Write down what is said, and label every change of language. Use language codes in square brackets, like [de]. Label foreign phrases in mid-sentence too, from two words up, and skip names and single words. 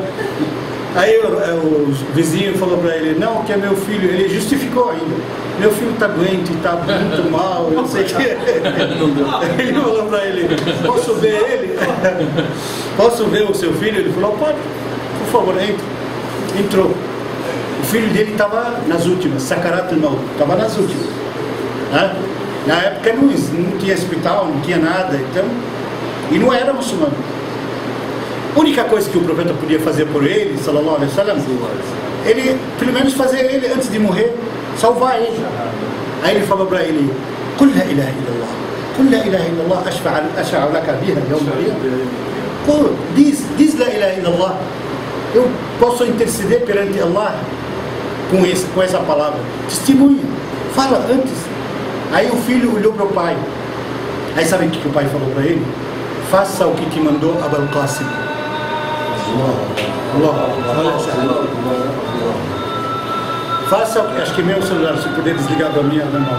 [pt] Aí o vizinho falou para ele, não, que é meu filho, ele justificou ainda, meu filho está doente, está muito mal, eu não sei o que. Ele falou para ele, posso ver ele? Posso ver o seu filho? Ele falou, pode, por favor, entre. Entrou. O filho dele estava nas últimas, [ar] سكرات الموت, [pt] estava nas últimas. Né? Na época não tinha hospital, não tinha nada, então, e não era muçulmano. A única coisa que o profeta podia fazer por ele, [ar] صلى الله عليه وسلم, [pt] ele, pelo menos fazer ele antes de morrer, salvar ele. Aí ele falou para ele, [ar] قل لا إله إلا الله قل لا إله إلا الله أشفع لك بها يوم القيامة. [pt] Diz [ar] لا إله إلا الله, [pt] eu posso interceder perante Allah com essa palavra. Testemunha, fala antes. Aí o filho olhou para o pai. Aí sabe o que o pai falou para ele? Faça o que te mandou Abul Qasim. Faça, acho que meu celular, se puder desligar da minha mão.